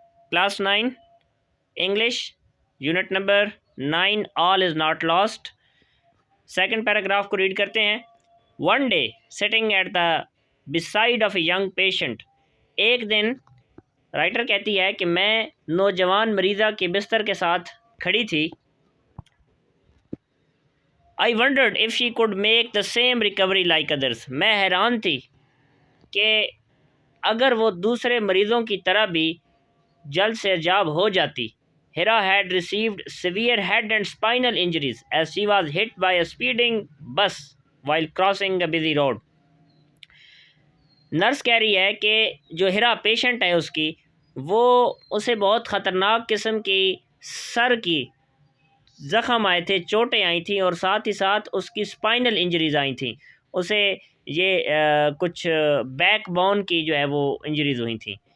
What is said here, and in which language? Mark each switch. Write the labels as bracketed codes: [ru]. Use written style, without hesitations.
[en] Class 9, English, Unit number 9, All is not lost. [ur] Second paragraph کو read کرتے ہیں. [en] One day, sitting at the beside of a young patient. [ur] ایک دن writer کہتی ہے کہ میں نوجوان مریضہ کے بستر کے ساتھ کھڑی تھی. [en] I wondered if she could make the same recovery like others. [ur] میں حیران تھی کہ اگر وہ دوسرے مریضوں کی طرح بھی جلد سے جاب ہو جاتی. [en] Hira had received severe head and spinal injuries as she was hit by a speeding bus while crossing a busy road. [ur] Nurse کہہ رہی ہے کہ جو ہیرا پیشنٹ ہے اس کی وہ اسے بہت خطرناک قسم کی سر کی زخم آئے تھے، چوٹیں آئی تھیں، اور ساتھ ہی ساتھ اس کی اسپائنل انجریز آئی تھیں. اسے یہ کچھ بیک بون کی جو ہے وہ انجریز ہوئی تھیں.